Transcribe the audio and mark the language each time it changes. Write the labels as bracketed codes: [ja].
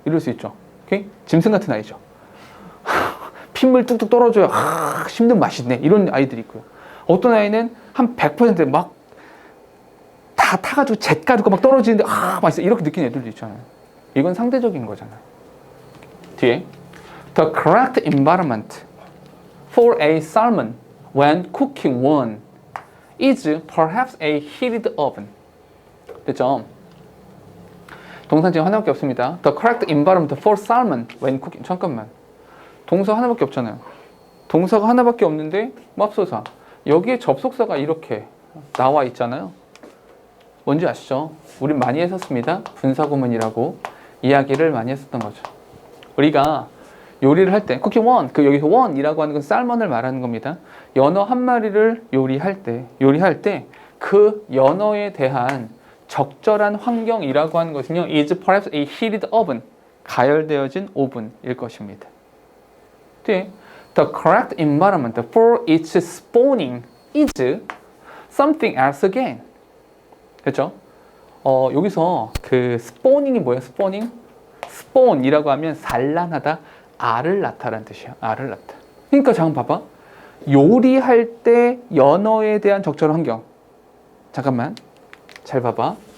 [ko] 이럴 수 있죠. 오케이? 짐승 같은 아이죠. 핏물 뚝뚝 떨어져요. 힘든 맛있네. 이런 아이들이 있고요. 어떤 아이는 한 100% 막 다 타가지고 잿가루가 막 떨어지는데 맛있어. 이렇게 느끼는 애들도 있잖아요. 이건 상대적인 거잖아요. 뒤에 [en] The correct environment for a salmon when cooking one is perhaps a heated oven. [ko] 됐죠? 동사 지금 하나밖에 없습니다. [en] The correct environment for salmon when cooking. [ko] 잠깐만. 동사 하나밖에 없잖아요. 동사가 하나밖에 없는데 맙소사. 여기에 접속사가 이렇게 나와 있잖아요. 뭔지 아시죠? 우린 많이 했었습니다. 분사구문이라고 이야기를 많이 했었던 거죠. 우리가 요리를 할 때, 쿠킹 원, 여기서 원이라고 하는 건 살몬을 말하는 겁니다. 연어 한 마리를 요리할 때 그 연어에 대한 적절한 환경이라고 하는 것은요, [en] is perhaps a heated oven, [ko] 가열되어진 오븐일 것입니다. 뒤에 [en] the correct environment for its spawning is something else again. [ko] 됐죠? 여기서 그 spawning이 뭐예요? spawn이라고 하면 산란하다, 알을 낳다라는 뜻이에요. 알을 낳다. 그러니까 잠깐 봐봐. 요리할 때 연어에 대한 적절한 환경. 잠깐만. 잘 봐봐.